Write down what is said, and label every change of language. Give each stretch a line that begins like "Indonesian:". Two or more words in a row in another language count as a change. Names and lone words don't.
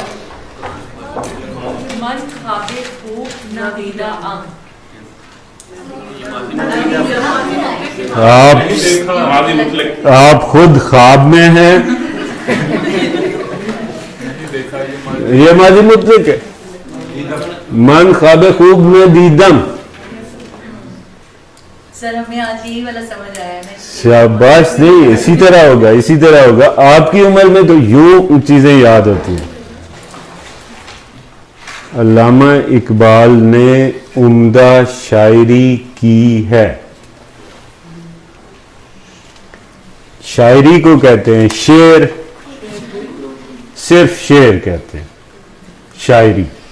Persian: من خواب خوب ندیده ام.
Urdu: آپ خود خواب میں ہیں. یہ ماضی مطلق ہے.
Persian: من خواب خوب میں دیدم.
Urdu: سر ہمیں آج یہی والا سمجھ آیا ہے. شاباش. نہیں اسی طرح ہوگا, اسی طرح ہوگا. آپ کی عمر میں تو یوں چیزیں یاد ہوتی ہیں. علامہ اقبال نے عمدہ شاعری کی ہے. شاعری کو کہتے ہیں شعر, صرف شعر کہتے ہیں شاعری.